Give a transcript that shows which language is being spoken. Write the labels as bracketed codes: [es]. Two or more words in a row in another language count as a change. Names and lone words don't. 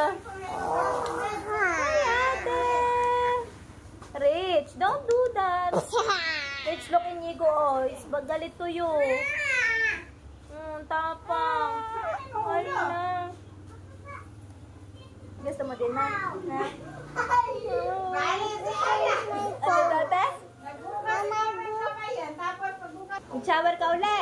[en] Hi, ate! Rich, don't do that. Rich, look, Inigo. Oh, is galit to you. [tl] Tapang. Hala. Gusto mo din na? Ha? Ano dati? Shower ka uli.